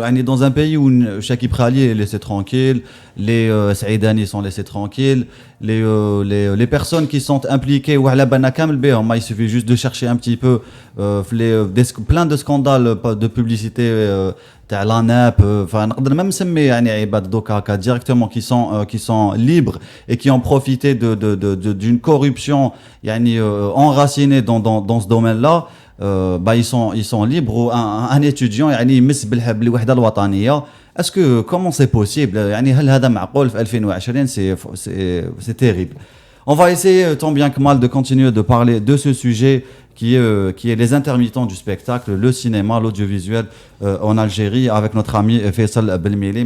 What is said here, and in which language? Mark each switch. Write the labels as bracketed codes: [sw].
[fr] On est dans un pays où chaque Prali est laissé tranquille, les Saïdani sont laissés tranquilles, les personnes qui sont impliquées, il suffit juste de chercher un petit peu plein de scandales de publicité. تاع l'ANAP, فنقدر même [ar] نسمي يعني عباد دوكا هكا [fr] directement qui sont libres et qui ont profité d'une corruption يعني enracinée dans ce domaine-là. Ils sont libres. Un étudiant [ar] يعني يمس بالوحدة الوطنية. [fr] Est-ce que comment c'est possible [ar] يعني هل هذا معقول في [fr] 2020 c'est terrible. On va essayer tant bien que mal de continuer de parler de ce sujet qui est les intermittents du spectacle, le cinéma, l'audiovisuel en Algérie, avec notre ami Faisal Belmili.